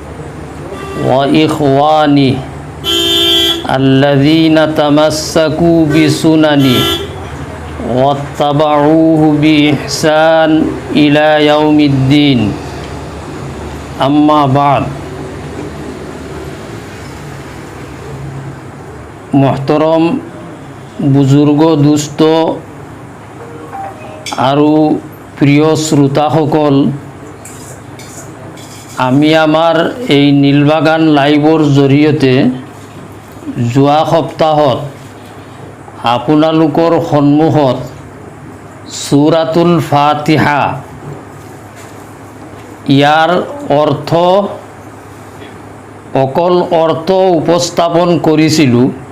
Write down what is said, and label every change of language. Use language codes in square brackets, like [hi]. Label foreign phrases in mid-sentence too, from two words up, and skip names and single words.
[ar] وإخوانه الذين تمسكوا بسننه واتبعوه بإحسان إلى يوم الدين أما بعد محترم [as] বুজুর্গ দুস্থ আৰু প্ৰিয় শ্ৰোতাসকল, আমি আমাৰ এই নীলবাগান লাইভৰ জৰিয়তে যোৱা সপ্তাহত আপোনালোকৰ সন্মুখত সূৰাতুল ফাতিহা ইয়াৰ অকল অৰ্থ উপস্থাপন কৰিছিলোঁ।